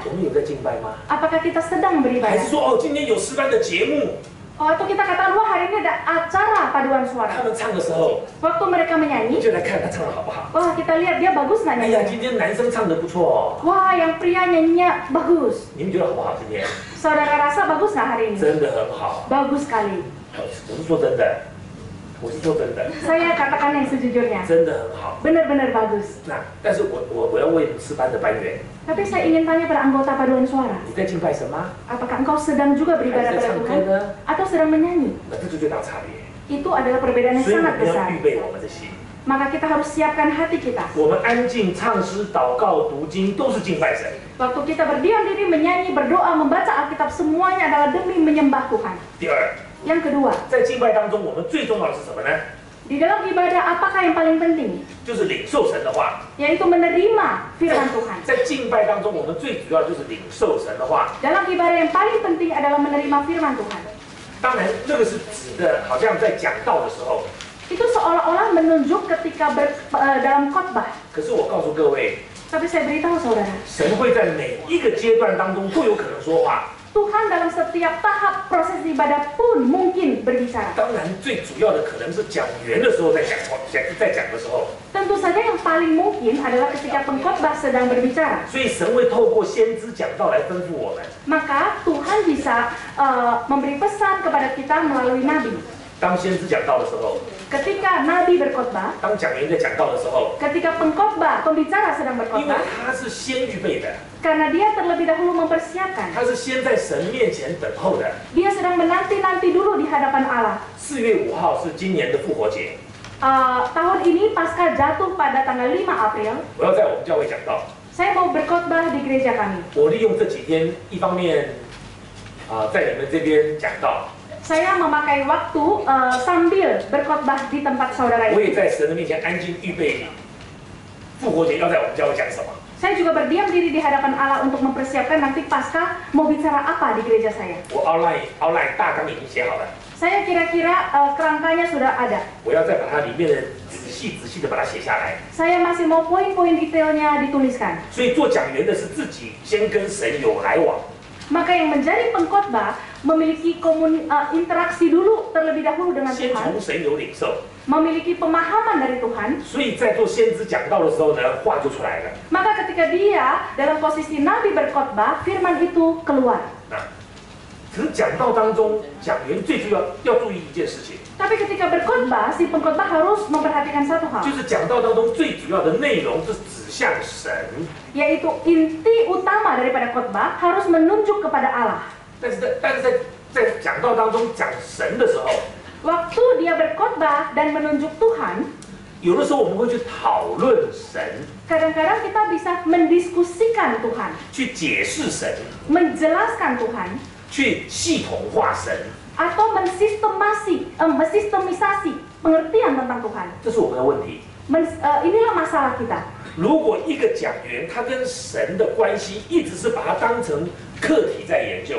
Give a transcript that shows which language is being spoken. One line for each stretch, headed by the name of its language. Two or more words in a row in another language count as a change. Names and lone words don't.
Chinese: 我们有在敬拜吗？
Indonesian: Apakah kita sedang
Chinese: 还
Indonesian: beribadah?
Chinese: 是说哦，今天有诗班的节目，
Indonesian: Atau kita katakan, wah hari ini ada acara paduan
Chinese: 他
Indonesian: suara.
Chinese: 们唱的时候，
Indonesian: Waktu mereka
Chinese: 你
Indonesian: menyanyi,
Chinese: 就来看他唱的好不好。
Indonesian: wah kita lihat dia bagus nggak
Chinese: 哎呀，
Indonesian: nyanyinya?
Chinese: 今天男生唱的不错哦，
Indonesian: Wah yang pria nyanyinya bagus.
Chinese: 你们觉得好不好？今天
Indonesian: Saudara rasa bagus nggak hari ini?
Chinese: 真的很好，
Indonesian: Bagus sekali.
Chinese: 我是说真的，我是说真的，
Indonesian: Saya katakan yang sejujurnya,
Chinese: 真的很好。
Indonesian: benar-benar bagus.
Chinese: 那但是我要问诗班的班员，
Indonesian: Tapi saya ingin tanya pada anggota paduan suara,
Chinese: 你在敬拜神吗？
Indonesian: apakah engkau sedang juga
Chinese: 还
Indonesian: beribadah
Chinese: 是在
Indonesian: pada
Chinese: 唱歌
Indonesian: Tuhan
Chinese: 呢？
Indonesian: atau sedang menyanyi?
Chinese: 那这就最大差别。
Indonesian: Itu adalah perbedaan yang
Chinese: 所以我
Indonesian: sangat
Chinese: 们要
Indonesian: besar.
Chinese: 预备我们的心，
Indonesian: Maka kita harus siapkan hati kita.
Chinese: 我们安静唱诗、祷告、读经都是敬拜神。
Indonesian: Waktu kita berdiam diri, menyanyi, berdoa, membaca Alkitab, semuanya adalah demi menyembah Tuhan.
Chinese: 第二，
Indonesian: Yang kedua,
Chinese: 在敬拜当中，我们最重要的是什么呢？
Indonesian: di dalam ibadah apakah yang paling penting?
Chinese: 就是领受神的话。
Indonesian: Yaitu menerima firman Tuhan.
Chinese: 在敬拜当中，我们最主要就是领受神的话。
Indonesian: Dalam ibadah yang paling penting adalah menerima firman Tuhan.
Chinese: 当然，这个是指的，好像在讲道的时候。
Indonesian: Itu seolah-olah menunjuk ketika dalam khotbah.
Chinese: 可是我告诉各位，
Indonesian: Tapi saya beritahu saudara,
Chinese: 神会在每一个阶段当中都有可能说话。
Indonesian: Tuhan dalam setiap tahap proses ibadah pun mungkin berbicara.
Chinese: 当然，最主要的可能是讲员的时候在讲的时候，
Indonesian: Tentu saja yang paling mungkin adalah ketika pengkhotbah sedang berbicara.
Chinese: 所以神会透过先知讲道来吩咐我们。
Indonesian: Maka Tuhan bisa memberi pesan kepada kita melalui nabi.
Chinese: 当先知讲道的时候，
Indonesian: Ketika nabi berkhotbah,
Chinese: 当讲员在讲道的时候，
Indonesian: ketika pembicara sedang
Chinese: 因为
Indonesian: berkhotbah,
Chinese: 他是先预备的，
Indonesian: karena dia terlebih dahulu mempersiapkan.
Chinese: 他是先在神面前等候的。
Indonesian: Dia sedang menanti-nanti dulu di hadapan Allah.
Chinese: 4 月5号是今年的复活节，
Indonesian: Tahun ini Paskah jatuh pada tanggal 5 April.
Chinese: 我要在我们教会讲道。
Indonesian: Saya mau berkhotbah di gereja kami.
Chinese: 我利用这几天，一方面在你们这边讲道，
Indonesian: Saya memakai waktu sambil berkhotbah di tempat saudara
Chinese: 我也
Indonesian: ini.
Chinese: 在神的面前安静预备复活节要在我们教会讲什么。
Indonesian: Saya juga berdiam diri di hadapan Allah untuk mempersiapkan nanti Paskah mau bicara apa di gereja saya.
Chinese: 我 outline 大纲已经写好了，
Indonesian: Saya kira-kira kerangkanya sudah ada.
Chinese: 我要再把它里面的仔细的把它写下来。
Indonesian: Saya masih mau poin-poin detailnya dituliskan.
Chinese: 所以做讲员的是自己先跟神有来往，
Indonesian: Maka yang menjadi pengkhotbah memiliki interaksi dulu terlebih dahulu dengan
Chinese: 先
Indonesian: Tuhan,
Chinese: 从神有领受。
Indonesian: memiliki pemahaman dari Tuhan.
Chinese: 所以在做先知讲道的时候呢，话就出来了。
Indonesian: Maka ketika dia dalam posisi nabi berkhotbah, firman itu keluar.
Chinese: 可是讲道当中，讲员最重要注意一件事情，
Indonesian: Tapi ketika berkhotbah, si pengkhotbah harus memperhatikan satu hal,
Chinese: 就是讲道当中最主要的内容是指向神。
Indonesian: yaitu inti utama daripada khotbah harus menunjuk kepada Allah.
Chinese: 但是在讲道当中讲神的时候，
Indonesian: Waktu dia berkhotbah dan menunjuk Tuhan,
Chinese: 有的时候我们会去讨论神，
Indonesian: kadang-kadang kita bisa mendiskusikan Tuhan,
Chinese: 去解释神，
Indonesian: menjelaskan Tuhan,
Chinese: 去系统化神，
Indonesian: atau mensistematisasi pengertian tentang Tuhan.
Chinese: 这是我们的问题。
Indonesian: Inilah masalah kita.
Chinese: 如果一个讲员他跟神的关系一直是把它当成课题在研究，